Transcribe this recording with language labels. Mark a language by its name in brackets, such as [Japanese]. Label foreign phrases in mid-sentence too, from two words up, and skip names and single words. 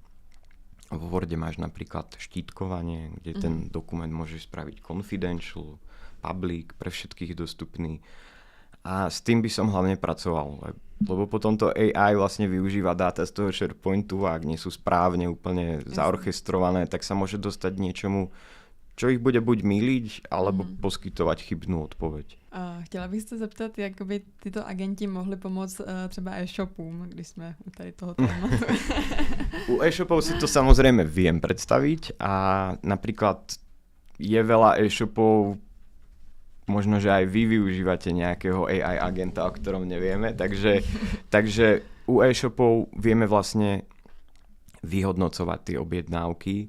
[Slovak] V Worde máš napríklad štítkovanie, kde ten dokument môžeš spraviť [English] confidential, public, [Slovak] pre všetkých dostupný. A s tým by som hlavne pracoval, lebo potom to AI vlastne využíva dáta z toho SharePointu a ak nie sú správne úplne zaorchestrované, tak sa môže dostať niečomu, čo ich bude buď mýliť, alebo poskytovať chybnú odpoveď. [Czech] Chtěla bych se zeptat, jak by tyto agenti mohli pomoct třeba e-shopům, když jsme u tady toho tématu. [Slovak] U e-shopov si to samozrejme viem predstaviť a napríklad je veľa e-shopov, možno, že aj vy využívate nejakého AI agenta, o ktorom nevieme, takže u e-shopov vieme vlastne vyhodnocovať tie objednávky.